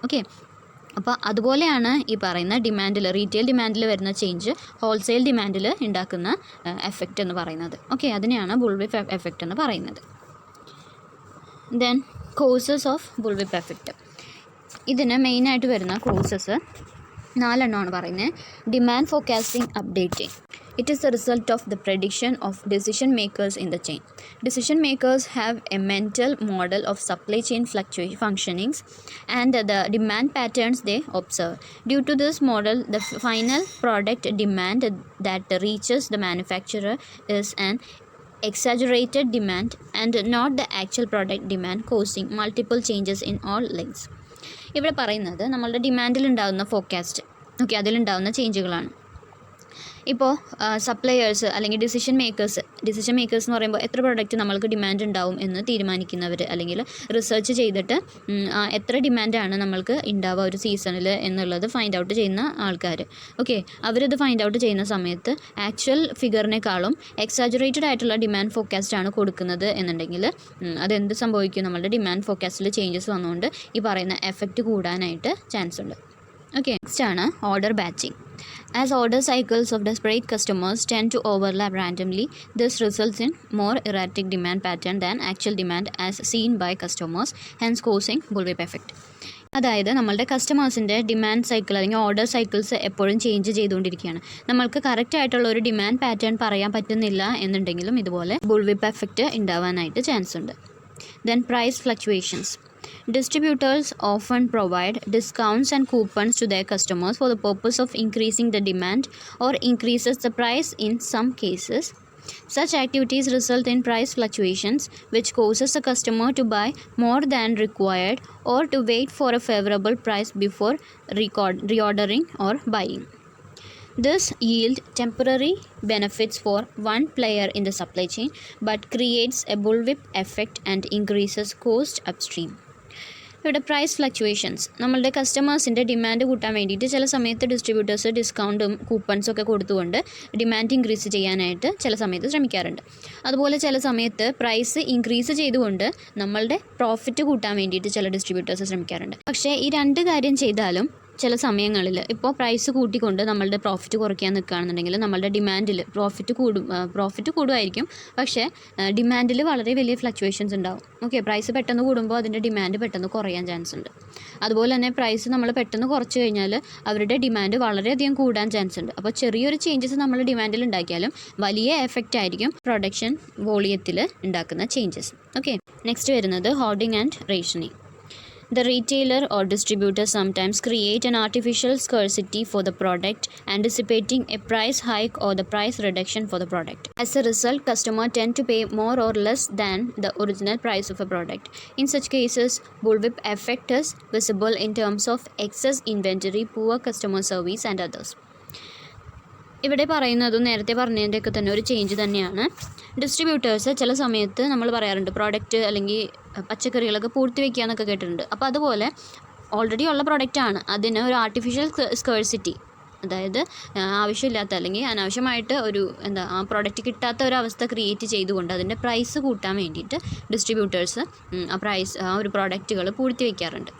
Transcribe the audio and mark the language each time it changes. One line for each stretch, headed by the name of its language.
Malayalam: Okay, അപ്പോൾ അതുപോലെയാണ് ഈ പറയുന്ന ഡിമാൻഡിൽ, റീറ്റെയിൽ ഡിമാൻഡിൽ വരുന്ന ചേഞ്ച് ഹോൾസെയിൽ ഡിമാൻഡിൽ ഉണ്ടാക്കുന്ന എഫക്റ്റ് എന്ന് പറയുന്നത്. ഓക്കെ, അതിനെയാണ് ബുൾവിപ്പ് എഫക്റ്റ് എന്ന് പറയുന്നത്.
English: Then causes of bullwhip effect.
Malayalam: ഇതിന് മെയിനായിട്ട് വരുന്ന കോസസ് 4 എണ്ണമാണ് പറയുന്നത്.
English: Demand forecasting updating. It is the result of the prediction of decision makers in the chain. Decision makers have a mental model of supply chain functionings and the demand patterns they observe. Due to this model, the final product demand that reaches the manufacturer is an exaggerated demand and not the actual product demand, causing multiple changes in all links.
Malayalam: ഇവിടെ പറയുന്നത് നമ്മളുടെ ഡിമാൻഡിൽ ഉണ്ടാകുന്ന forecast, okay, അതിലുണ്ടാകുന്ന ചേഞ്ചുകളാണ്. ഇപ്പോൾ suppliers അല്ലെങ്കിൽ decision makers എന്ന് പറയുമ്പോൾ എത്ര product നമ്മൾക്ക് ഡിമാൻഡ് ഉണ്ടാവും എന്ന് തീരുമാനിക്കുന്നവർ, അല്ലെങ്കിൽ റിസർച്ച് ചെയ്തിട്ട് എത്ര ഡിമാൻഡാണ് നമ്മൾക്ക് ഉണ്ടാവുക ഒരു സീസണിൽ എന്നുള്ളത് ഫൈൻഡ് ഔട്ട് ചെയ്യുന്ന ആൾക്കാർ. ഓക്കെ, അവരത് ഫൈൻഡ് ഔട്ട് ചെയ്യുന്ന സമയത്ത് ആക്ച്വൽ ഫിഗറിനേക്കാളും എക്സാജറേറ്റഡ് ആയിട്ടുള്ള ഡിമാൻഡ് ഫോർകാസ്റ്റാണ് കൊടുക്കുന്നത് എന്നുണ്ടെങ്കിൽ അതെന്ത് സംഭവിക്കും, നമ്മളുടെ ഡിമാൻഡ് ഫോർകാസ്റ്റിൽ ചേഞ്ചസ് വന്നുകൊണ്ട് ഈ പറയുന്ന എഫക്റ്റ് കൂടാനായിട്ട് ചാൻസ് ഉണ്ട്.
English: Okay, next ആണ് order batching. As order cycles of desperate customers tend to overlap randomly, this results in more erratic demand pattern than actual demand as seen by customers, hence causing bullwhip effect.
Malayalam: അതായത് നമ്മളുടെ കസ്റ്റമേഴ്സിൻ്റെ demand cycle അല്ലെങ്കിൽ order cycles എപ്പോഴും change ചെയ്തുകൊണ്ടിരിക്കുകയാണ്. നമ്മൾക്ക് correct ആയിട്ടുള്ള ഒരു demand pattern പറയാൻ പറ്റുന്നില്ല എന്നുണ്ടെങ്കിലും ഇതുപോലെ ബുൾവിപ്പ് എഫക്റ്റ് ഉണ്ടാവാനായിട്ട് ചാൻസ് ഉണ്ട്.
English: Then price fluctuations. Distributors often provide discounts and coupons to their customers for the purpose of increasing the demand or increases the price in some cases. Such activities result in price fluctuations, which causes the customer to buy more than required or to wait for a favorable price before reordering or buying. This yields temporary benefits for one player in the supply chain, but creates a bullwhip effect and increases cost upstream.
Malayalam: ഇവിടെ price fluctuations, നമ്മളുടെ കസ്റ്റമേഴ്സിൻ്റെ demand കൂട്ടാൻ വേണ്ടിയിട്ട് ചില സമയത്ത് distributors ഡിസ്കൗണ്ടും കൂപ്പൺസും ഒക്കെ കൊടുത്തുകൊണ്ട് demand increase ചെയ്യാനായിട്ട് ചില സമയത്ത് ശ്രമിക്കാറുണ്ട്. അതുപോലെ ചില സമയത്ത് പ്രൈസ് ഇൻക്രീസ് ചെയ്തുകൊണ്ട് നമ്മളുടെ പ്രോഫിറ്റ് കൂട്ടാൻ വേണ്ടിയിട്ട് ചില ഡിസ്ട്രിബ്യൂട്ടേഴ്സ് ശ്രമിക്കാറുണ്ട്. പക്ഷേ ഈ രണ്ട് കാര്യം ചെയ്താലും ചില സമയങ്ങളിൽ ഇപ്പോൾ പ്രൈസ് കൂട്ടിക്കൊണ്ട് നമ്മളുടെ പ്രോഫിറ്റ് കുറയ്ക്കാൻ നിൽക്കുകയാണെന്നുണ്ടെങ്കിൽ നമ്മളുടെ ഡിമാൻഡിൽ പ്രോഫിറ്റ് കൂടുമായിരിക്കും, പക്ഷേ ഡിമാൻഡിൽ വളരെ വലിയ ഫ്ലക്ച്വേഷൻസ് ഉണ്ടാവും. ഓക്കെ, പ്രൈസ് പെട്ടെന്ന് കൂടുമ്പോൾ അതിൻ്റെ ഡിമാൻഡ് പെട്ടെന്ന് കുറയാൻ ചാൻസ് ഉണ്ട്. അതുപോലെ തന്നെ പ്രൈസ് നമ്മൾ പെട്ടെന്ന് കുറച്ച് കഴിഞ്ഞാൽ അവരുടെ ഡിമാൻഡ് വളരെയധികം കൂടാൻ ചാൻസ് ഉണ്ട്. അപ്പോൾ ചെറിയൊരു ചേഞ്ചസ് നമ്മൾ ഡിമാൻഡിൽ ഉണ്ടാക്കിയാലും വലിയ എഫക്റ്റ് ആയിരിക്കും പ്രൊഡക്ഷൻ വോളിയത്തിൽ ഉണ്ടാക്കുന്ന ചേഞ്ചസ്. ഓക്കെ, നെക്സ്റ്റ് വരുന്നത്
English: Hoarding and rationing. The retailer or distributor sometimes create an artificial scarcity for the product, anticipating a price hike or the price reduction for the product. As a result, customers tend to pay more or less than the original price of a product. In such cases, bullwhip effect is visible in terms of excess inventory, poor customer service, and others.
Malayalam: ഇവിടെ പറയുന്നതും നേരത്തെ പറഞ്ഞതിൻ്റെയൊക്കെ തന്നെ ഒരു change തന്നെയാണ്. Distributors ചില സമയത്ത് നമ്മൾ പറയാറുണ്ട് പ്രോഡക്റ്റ് അല്ലെങ്കിൽ പച്ചക്കറികളൊക്കെ പൂഴ്ത്തി വയ്ക്കുക എന്നൊക്കെ കേട്ടിട്ടുണ്ട്. അപ്പോൾ അതുപോലെ ഓൾറെഡി ഉള്ള പ്രോഡക്റ്റാണ്, അതിന് ഒരു ആർട്ടിഫിഷ്യൽ സ്കേഴ്സിറ്റി, അതായത് ആവശ്യമില്ലാത്ത അല്ലെങ്കിൽ അനാവശ്യമായിട്ട് ആ പ്രോഡക്റ്റ് കിട്ടാത്ത ഒരവസ്ഥ ക്രിയേറ്റ് ചെയ്തുകൊണ്ട് അതിൻ്റെ പ്രൈസ് കൂട്ടാൻ വേണ്ടിയിട്ട് ഡിസ്ട്രിബ്യൂട്ടേഴ്സ് ആ ഒരു പ്രോഡക്റ്റുകൾ പൂഴ്ത്തി വയ്ക്കാറുണ്ട്.